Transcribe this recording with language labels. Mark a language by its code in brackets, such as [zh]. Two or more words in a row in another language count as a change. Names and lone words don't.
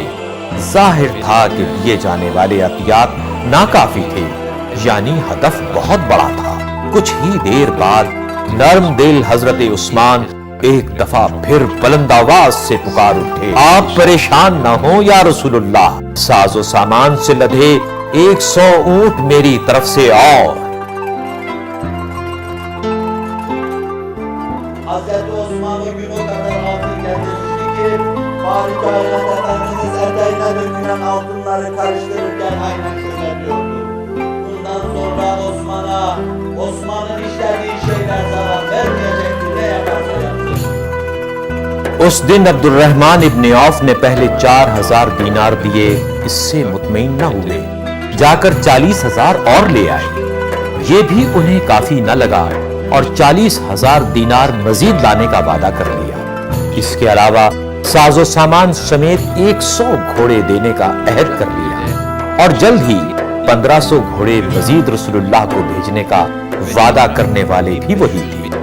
[ur] ظاہر تھا کہ دیے جانے والے عطیات ناکافی تھے، یعنی ہدف بہت بڑا تھا۔ کچھ ہی دیر بعد نرم دل حضرت عثمان ایک دفعہ پھر بلند آواز سے پکار اٹھے، آپ پریشان نہ ہوں [ar] یا رسول اللہ، [ur] ساز و سامان سے لدھے 100 اونٹ میری طرف سے اور۔ [tr] Hazreti Osmanlı gün o kadar altın getirmişti ki Harikayla Efendimiz eteğine dökülen altınları karıştırırken aynen şöyle diyordu: bundan sonra Osman'ın işlediği şeyler zarar vermeyecektir, ne yaparsa yapsın. [ur] اس دن عبد الرحمن ابن عوف نے پہلے 4000 دینار دیے، اس سے مطمئن نہ ہوئے، جا کر 40,000 اور لے آئے۔ یہ بھی انہیں کافی نہ لگا اور 40,000 دینار مزید لانے کا وعدہ کر لیا۔ اس کے علاوہ ساز و سامان سمیت 100 گھوڑے دینے کا عہد کر لیا اور جلد ہی 1500 گھوڑے مزید رسول اللہ کو بھیجنے کا وعدہ کرنے والے بھی وہی تھے۔